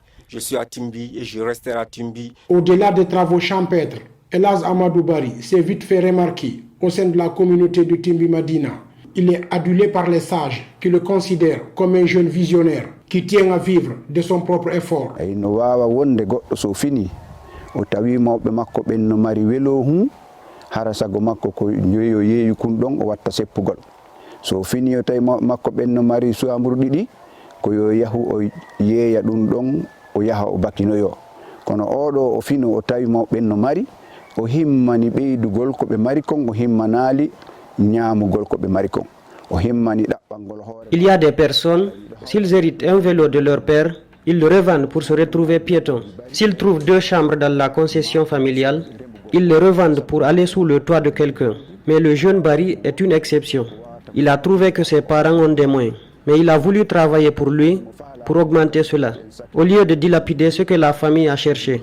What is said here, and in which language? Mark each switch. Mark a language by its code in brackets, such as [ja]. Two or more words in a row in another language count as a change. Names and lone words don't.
[fr] Je suis à Timbi et je resterai à Timbi. Au-delà des travaux champêtres, Elhadj Amadou Barry s'est vite fait remarquer au sein de la communauté de Timbi Madina. Il est adulé par les sages qui le considèrent comme un jeune visionnaire qui tient à vivre de son propre effort. [ff] So fini o tawi makko ɓen no mari suwamuru ɗiɗi ko yo yahu o yeeya ɗum ɗon o yaha o bakinoyo kono oɗo o fino o tawi mawɓen no mari o himmani ɓeydugol ko ɓe mari kon o himmanali ñaamugol ko ɓe mari kon o himmani ɗaɓɓangol hoore. [fr] Il y a des personnes, s'ils héritent un vélo de leur père, ils le revendent pour se retrouver piétons. S'ils trouvent 2 chambres dans la concession familiale, ils le revendent pour aller sous le toit de quelqu'un. Mais le jeune Barry est une exception. Il a trouvé que ses parents ont des moyens, mais il a voulu travailler pour lui, pour augmenter cela, au lieu de dilapider ce que la famille a cherché.